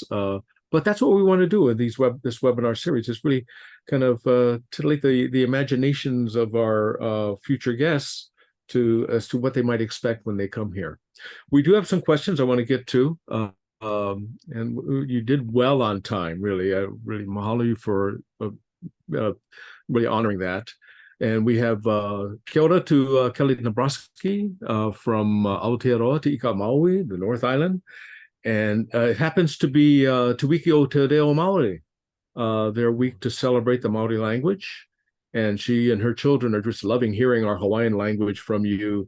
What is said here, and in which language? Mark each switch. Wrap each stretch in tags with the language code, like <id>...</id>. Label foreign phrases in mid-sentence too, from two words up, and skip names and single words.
<en>But that's what we want to do with this webinar series, is really kind of titillate the imaginations of our future guests as to what they might expect when they come here. We do have some questions I want to get to, and you did well on time, really. I really mahalo you for really honoring that. And we have</en> <mi>kia ora</mi> <en>to Kelly Nabraski from Aotearoa to Ika Maui, the North Island. And it happens to be Te Wiki o Te Reo Maori, their week to celebrate the Maori language. And she and her children are just loving hearing our Hawaiian language from you.</en>